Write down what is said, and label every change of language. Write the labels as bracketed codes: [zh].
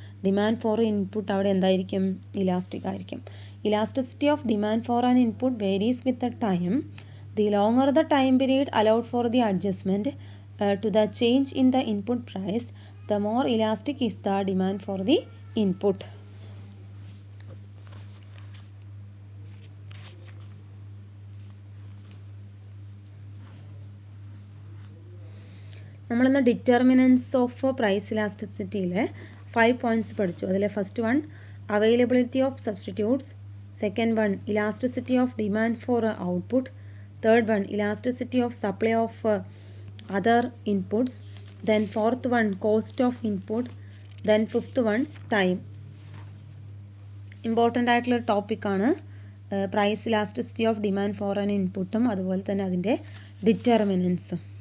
[en] demand for input [ml] അവിടെ എന്തായിരിക്കും, elastic ആയിരിക്കും. [en] Elasticity of demand for an input varies with the time. The longer the time period allowed for the adjustment to the change in the input price, the more elastic is the demand for the input. [ml] നമ്മളിന്ന് [en] determinants of price ഇലാസ്റ്റിസിറ്റിയിലെ [ml] 5 points പഠിച്ചു. [en] അതിലെ first one, availability of substitutes. Second one, elasticity of demand for output. Third one, elasticity of supply of other inputs. Then fourth one, cost of input. Then fifth one, time. [ml] Important ആയിട്ടുള്ള ടോപ്പിക്കാണ് [en] price elasticity of demand for an ഇൻപുട്ടും [ml] അതുപോലെ തന്നെ അതിൻ്റെ ഡിറ്റർമിനൻസും.